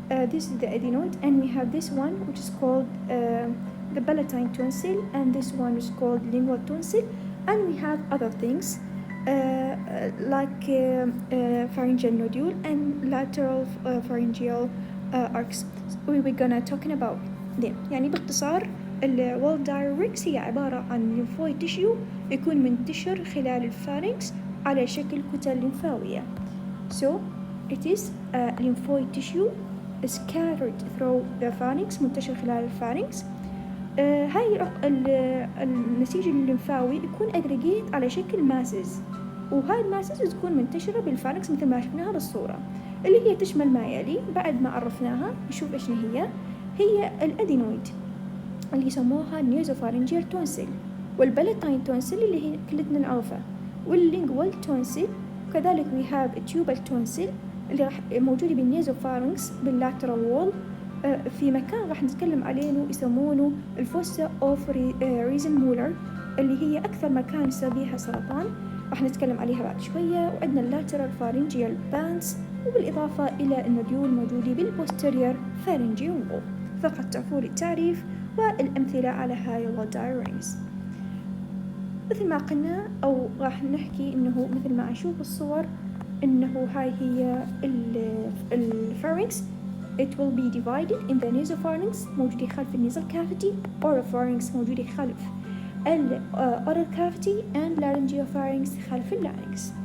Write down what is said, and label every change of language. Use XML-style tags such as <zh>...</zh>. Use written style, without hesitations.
<en>This is the adenoid, and we have this one which is called the palatine tonsil, and this one is called lingual tonsil, and we have other things like pharyngeal nodule and lateral pharyngeal arcs. We're gonna talking about them.</en> <ar>يعني باختصار الوالدر رينجز هي عبارة عن ليمفويد تيشيو يكون منتشر خلال الفارنكس على شكل كتل لمفاوية.</ar> <en>So it is a lymphoid tissue scattered through the pharynx</en> <ar>منتشر خلال الفارنكس. هاي النسيج الليمفاوي يكون aggregate على شكل ماسز، وهاي الماسز تكون منتشرة بالفارنكس مثل ما شفناها بالصورة، اللي هي تشمل ما يلي. بعد ما عرفناها نشوف إيش هي الأدينويد اللي يسموها النيزوفارنجيال تونسل، والبلاتاين تونسل اللي هي كلنا نعرفها، واللينجوال تونسل، وكذلك</ar> <en>we have</en> <ar>التيوبال تونسل اللي راح موجودة بالنيزوفارنكس باللاترال وول في مكان راح نتكلم عليه يسمونه الفوسا اوف ريزن مولر، اللي هي أكثر مكان يصير بيها سرطان، راح نتكلم عليها بعد شوية. وعندنا اللاترال فارنجيال بانس، وبالإضافة إلى النوديول موجودة بالبوستيريور فارنجيال وول. فقط تعرفوا التعريف والأمثلة على هاي الدايرينجز. مثل ما قلنا أو راح نحكي إنه مثل ما نشوف بالصور إنه هاي هي الفارنكس.</ar> <en>It will be divided in the nasopharynx</en> <ar>موجودة خلف النيزل</ar> <en>cavity، oropharynx</en> <ar>موجودة خلف</ar> <en>oral cavity and laryngopharynx</en> <ar>خلف اللارynx.</ar>